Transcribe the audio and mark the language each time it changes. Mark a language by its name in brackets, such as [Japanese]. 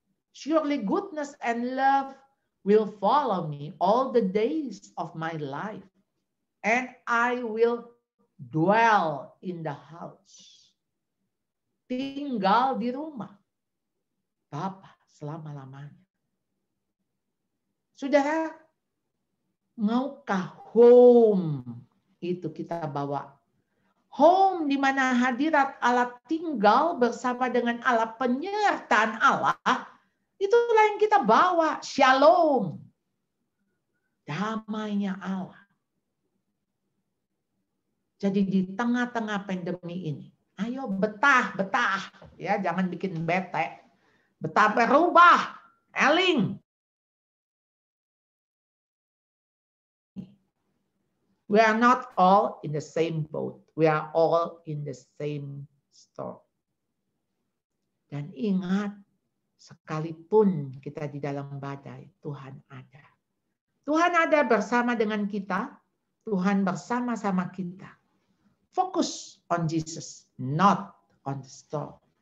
[English] Surely goodness and love will follow me all the days of my life. And I will dwell in the house. [Indonesian] Tinggal di rumah Bapa selama-lamanya. Saudara, maukah home itu kita bawa? Home di mana hadirat Allah tinggal bersama dengan Allah, penyertaan Allah, itulah yang kita bawa. Shalom. Damainya Allah. Jadi di tengah-tengah pandemi ini, ayo betah. Ya, jangan bikin bete. Betah berubah. Eling. [English] We are not all in the same boat. We are all in the same storm. [Indonesian] Dan ingat, sekalipun kita di dalam badai, Tuhan ada. Tuhan ada bersama dengan kita. Tuhan bersama-sama kita. [English] Focus on Jesus, not on the storm.